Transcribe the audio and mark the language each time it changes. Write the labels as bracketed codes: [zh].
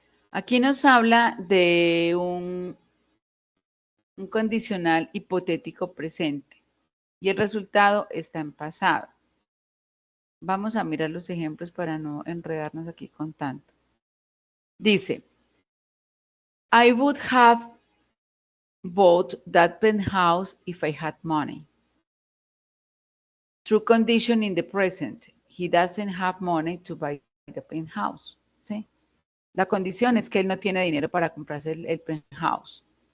[es] Aquí nos habla de un condicional hipotético presente y el resultado está en pasado. Vamos a mirar los ejemplos para no enredarnos aquí con tanto. Dice, [en] I would have bought that penthouse if I had money. True condition in the present. He doesn't have money to buy the penthouse. [es] ¿Sí? La condición es que él no tiene dinero para comprarse el penthouse.